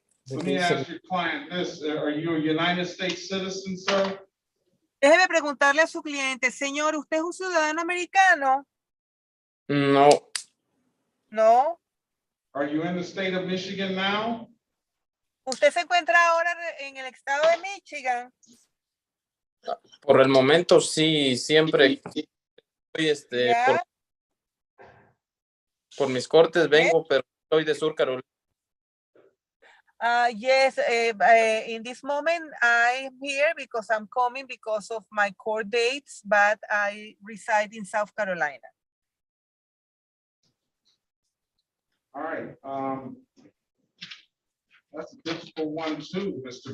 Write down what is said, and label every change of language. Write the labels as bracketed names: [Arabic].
[English] Let me ask your client this, are you a United States citizen, sir? [Spanish] Déjeme preguntarle a su cliente, señor, ¿usted es un ciudadano americano? No. [English] No. Are you in the state of Michigan now? [Spanish] ¿Usted se encuentra ahora en el estado de Michigan? Por el momento sí, siempre estoy por mis cortes vengo, pero soy de Sur Carolina. [English] Yes, in this moment I'm here because I'm coming because of my court dates, but I reside in South Carolina. All right, that's a difficult one too, Mr.